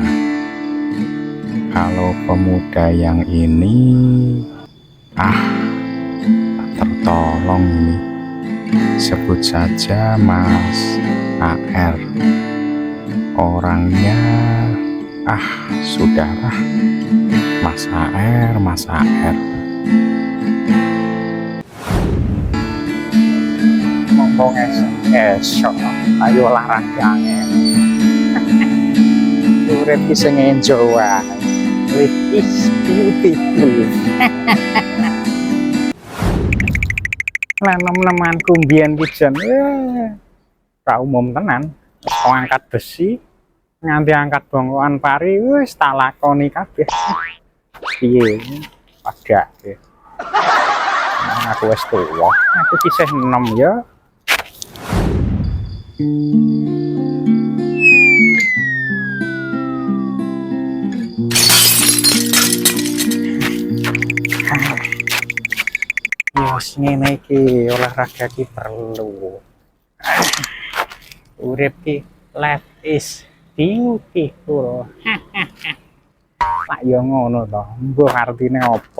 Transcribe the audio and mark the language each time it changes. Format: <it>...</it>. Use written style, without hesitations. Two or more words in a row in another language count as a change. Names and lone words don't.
<id>Kalau pemuda yang ini tak tertolong ini, sebut saja Mas AR. Orangnya sudahlah, Mas AR.</id> <jv>Ngomong esok ayo olahraga urip ki sing enjoy wae.</jv> <en>Is beautiful.</en> <jv>Lah nemen-nemanku mbiyen ki jan ra umum tenan. Angkat besi nganti angkat bongkoan pari wis tak lakoni kabeh. Piye padake. Aku wis tuwa, aku kisih enom ya. Yos ngene iki olahraga ki perlu. Urip ki</jv> <en>life is beautiful.</en> <jv>Lah ya ngono to, mbok artine opo?</jv>